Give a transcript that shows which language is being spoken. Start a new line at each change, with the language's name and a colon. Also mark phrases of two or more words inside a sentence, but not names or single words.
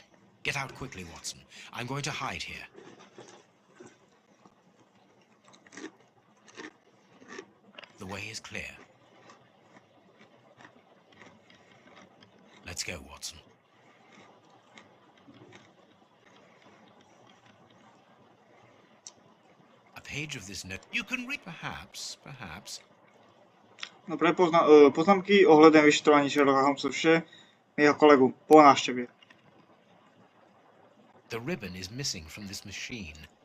English: Get out quickly, Watson. I'm going to hide here. The way is clear. Let's go, Watson. A page of this note. You can read, perhaps.
Slovak: Dobre, poznámky ohľadom vyšetrovaní Sherlocka Holmesa jeho kolegu po návšteve.
English: The ribbon is missing from this machine.